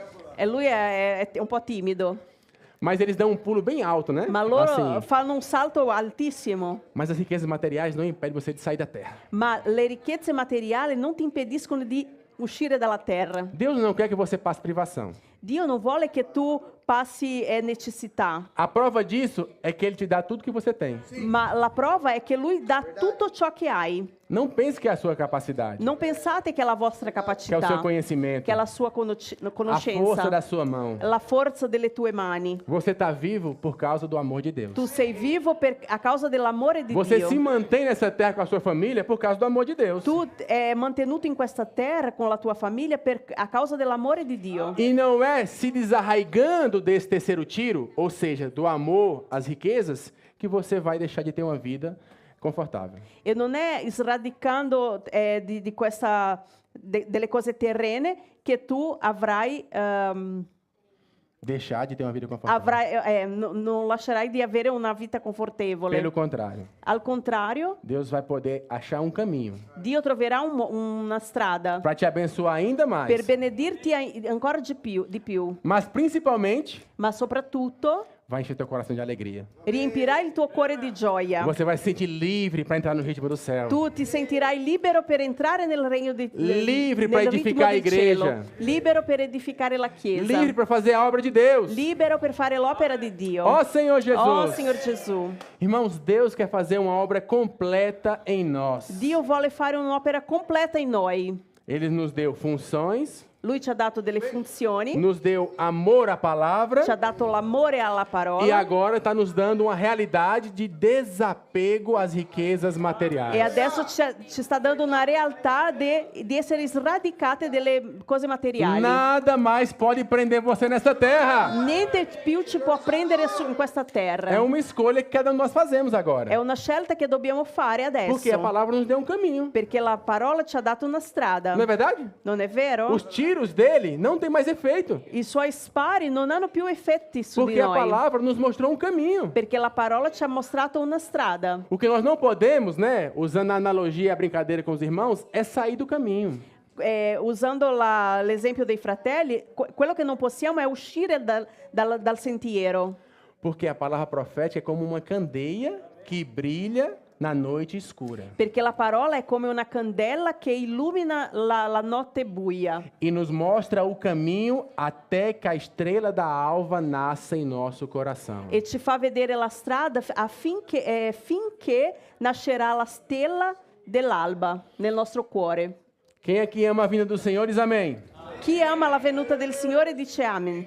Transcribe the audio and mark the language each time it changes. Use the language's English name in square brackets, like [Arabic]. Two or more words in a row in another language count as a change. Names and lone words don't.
[Italian] E lui è un po' timido, [Portuguese] Mas eles dão um pulo bem alto, né? [Italian] ma loro [Portuguese] Assim. [Italian] fanno un salto altissimo. [Portuguese] Mas as riquezas materiais não impedem você de sair da terra. [Italian] Ma le ricchezze materiali non ti impediscono di uscire dalla terra. [Portuguese] Deus não quer que você passe privação. [Italian] Dio non vuole che tu passi necessità, [Portuguese] A prova disso é que Ele te dá tudo que você tem. [Italian] ma la prova è che lui dà tutto ciò che hai. [Portuguese] Não pense que é a sua capacidade, [Italian] Non pensate che è la vostra [Portuguese] que é o [Italian] capacità, [Portuguese] seu conhecimento, [Italian] che è la sua [Portuguese] a força [Italian] conoscenza, [Portuguese] da sua mão. [Italian] la forza delle tue mani. [Portuguese] Você está vivo por causa do amor de Deus. [Italian] Tu sei vivo a causa dell'amore di [Portuguese] Você [Italian] Dio. [Portuguese] se mantém nessa terra com a sua família por causa do amor de Deus. [Italian] Tu è mantenuto in questa terra con la tua famiglia a causa dell'amore di Dio. [Portuguese] E não é se desarraigando desse terceiro tiro, ou seja, do amor às riquezas, que você vai deixar de ter uma vida confortável. [Italian] E non è sradicando delle cose terrene che tu avrai, [Portuguese] Deixar de ter uma vida confortável. [Italian] non lascerai di avere una vita confortevole. [Portuguese] Pelo contrário, [Italian] Al contrario, [Portuguese] Deus vai poder achar um caminho [Italian] Dio troverà una strada [Portuguese] para te abençoar ainda mais. [Italian] per benedirti ancora di più, [Portuguese] Mas principalmente, [Italian] ma soprattutto [Portuguese] vai encher teu coração de alegria. [Italian] riempirà il tuo cuore di gioia. [Portuguese] Você vai se sentir livre para entrar no ritmo do céu. [Italian] Tu ti sentirai libero per entrare nel regno di [Portuguese] Livre [Italian] nel [Portuguese] para [Italian] ritmo [Portuguese] edificar a [Italian] del cielo, [Portuguese] igreja. [Italian] libero per edificare la chiesa, [Portuguese] Livre para fazer a obra de Deus. [Italian] libero per fare l'opera di Dio. [Portuguese] Ó Senhor Jesus. [Italian] Oh, Signor Gesù, [Portuguese] Irmãos, Deus quer fazer uma obra completa em nós. [Italian] Dio vuole fare un'opera completa in noi. [Portuguese] Ele nos deu funções, [Italian] Lui ci ha dato delle funzioni, [Portuguese] nos deu amor à palavra [Italian] ci ha dato l'amore alla parola [Portuguese] e agora está nos dando uma realidade de desapego às riquezas materiais. [Italian] e adesso ci sta dando una realtà di essere sradicate delle cose materiali. [Portuguese] Nada mais pode prender você nessa terra. [Italian] Niente più ci può prendere in questa terra. [Portuguese] É uma escolha que cada um de nós fazemos [Italian] È [Portuguese] agora. [Italian] una scelta che dobbiamo fare adesso. [Portuguese] Porque a palavra nos deu um caminho. [Italian] Perché la parola ci ha dato una strada. [Portuguese] Não é verdade? [Italian] Non è vero? [Portuguese] Os tiros dele não têm mais efeito. [Italian] I suoi spari non hanno più effetti su [Portuguese] Porque [Italian] di [Portuguese] a [Italian] noi. [Portuguese] palavra nos mostrou um caminho. [Italian] Perché la parola ci ha mostrato una strada. [Portuguese] O que nós não podemos, né, usando a analogia e a brincadeira com os irmãos, é sair do caminho. [Italian] Usando l'esempio dei fratelli, quello che non possiamo è uscire dal sentiero. [Portuguese] Porque a palavra profética é como uma candeia que brilha na noite escura. [Italian] Perché la parola è come una candela che illumina la notte buia [Portuguese] E nos mostra o caminho até que a estrela da alva nasça em nosso coração. [Italian] e ci fa vedere la strada finché nascerà la stella dell'alba nel nostro cuore. [Portuguese] Quem aqui ama a vinda do Senhor diz amém. [Italian] Chi ama la venuta del Signore dice amen.